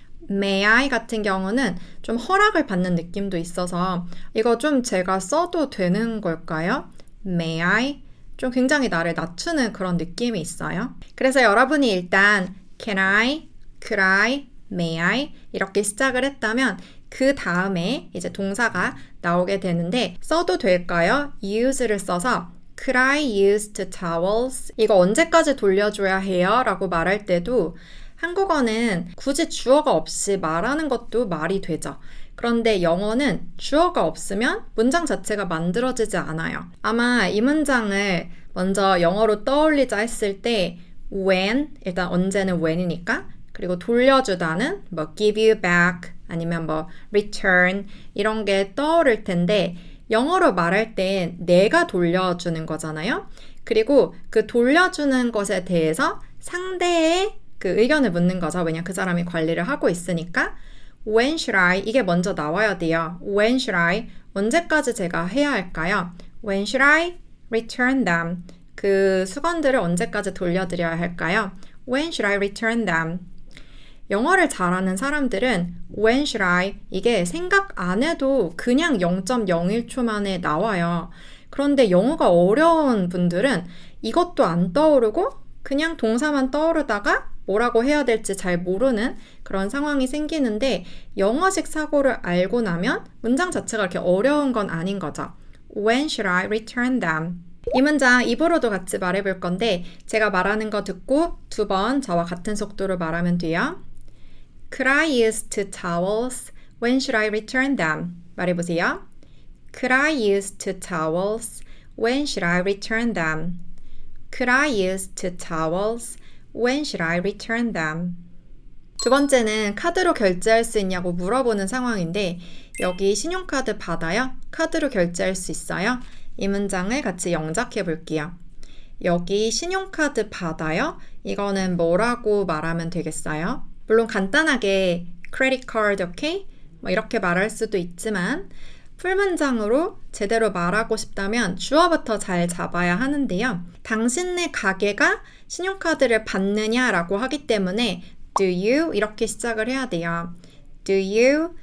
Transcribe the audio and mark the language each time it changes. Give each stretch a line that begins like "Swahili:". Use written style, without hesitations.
English: May I
Korean: 같은 경우는 좀 허락을 받는 느낌도 있어서 이거 좀 제가 써도 되는 걸까요?
English: May I?
Korean: 좀 굉장히 나를 낮추는 그런 느낌이 있어요. 그래서 여러분이 일단
English: Can I? Could I? May I?
Korean: 이렇게 시작을 했다면 그 다음에 이제 동사가 나오게 되는데 써도 될까요? use를 써서
English: Could I use the towels?
Korean: 이거 언제까지 돌려줘야 해요? 라고 말할 때도 한국어는 굳이 주어가 없이 말하는 것도 말이 되죠. 그런데 영어는 주어가 없으면 문장 자체가 만들어지지 않아요. 아마 이 문장을 먼저 영어로 떠올리자 했을 때 when, 일단 언제는 when이니까 그리고 돌려주다는 뭐
English: give you back
Korean: 아니면 뭐 return 이런 게 떠오를 텐데 영어로 말할 때 내가 돌려주는 거잖아요. 그리고 그 돌려주는 것에 대해서 상대의 그 의견을 묻는 거죠. 왜냐 그 사람이 관리를 하고 있으니까
English: When should I?
Korean: 이게 먼저 나와야 돼요.
English: When should I?
Korean: 언제까지 제가 해야 할까요?
English: When should I return them?
Korean: 그 수건들을 언제까지 돌려드려야 할까요?
English: When should I return them?
Korean: 영어를 잘하는 사람들은
English: When should I?
Korean: 이게 생각 안 해도 그냥 0.01초 만에 나와요. 그런데 영어가 어려운 분들은 이것도 안 떠오르고 그냥 동사만 떠오르다가 뭐라고 해야 될지 잘 모르는 그런 상황이 생기는데 영어식 사고를 알고 나면 문장 자체가 그렇게 어려운 건 아닌 거죠.
English: When should I return them?
Korean: 이 문장 입으로도 같이 말해볼 건데 제가 말하는 거 듣고 2번 저와 같은 속도로 말하면 돼요.
English: Could I use 2 towels? When should I return them?
Korean: 말해보세요.
English: Could I use 2 towels? When should I return them? Could I use 2 towels? When should I return them?
Korean: 두 번째는 카드로 결제할 수 있냐고 물어보는 상황인데 여기 신용카드 받아요? 카드로 결제할 수 있어요? 이 문장을 같이 영작해 볼게요. 여기 신용카드 받아요? 이거는 뭐라고 말하면 되겠어요? 물론 간단하게
English: credit card, okay?
Korean: 뭐 이렇게 말할 수도 있지만 풀문장으로 제대로 말하고 싶다면 주어부터 잘 잡아야 하는데요. 당신네 가게가 신용카드를 받느냐라고 하기 때문에
English: Do you?
Korean: 이렇게 시작을 해야 돼요.
English: Do you?